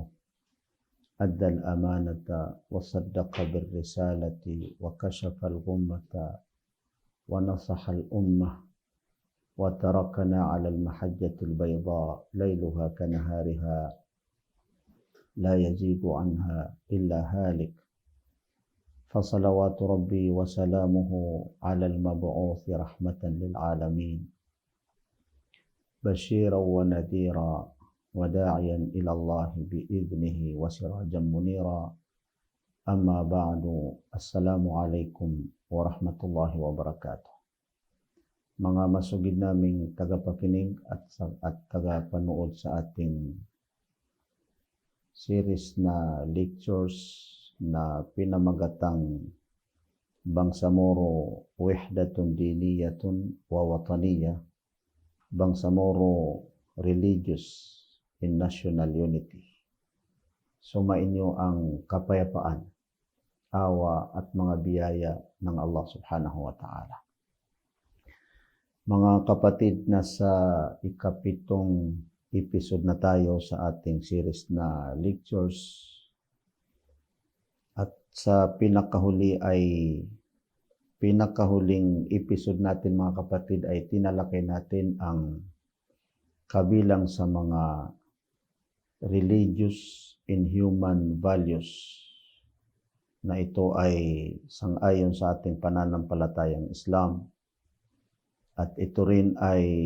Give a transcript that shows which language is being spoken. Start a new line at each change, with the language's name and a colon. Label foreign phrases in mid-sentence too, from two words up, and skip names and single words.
Arabic: أدى الأمانة وصدق بالرسالة وكشف الغمة ونصح الأمة وتركنا على المحجة البيضاء ليلها كنهارها لا يزيغ عنها إلا هالك فصلوات ربي وسلامه على المبعوث رحمة للعالمين بشيرا ونذيرا وداعيا إلى الله بإذنه وسراجا منيرا أما بعد السلام عليكم ورحمة الله وبركاته.
Filipino: Mga masugid naming tagapakinig at tagapanood sa ating series na lectures na pinamagatang Bangsamoro Wahdatun Diniyatun wa Wataniyah, Bangsamoro Religious in National Unity. Sumainyo ang kapayapaan, awa at mga biyaya ng Allah
Arabic: سبحانه وتعالى.
Filipino: Mga kapatid, nasa ikapitong episode na tayo sa ating series na lectures. At sa pinakahuling episode natin mga kapatid ay tinalakay natin ang kabilang sa mga
English: religious and human values
Filipino: na ito ay sang-ayon sa ating pananampalatayang Islam, at ito rin ay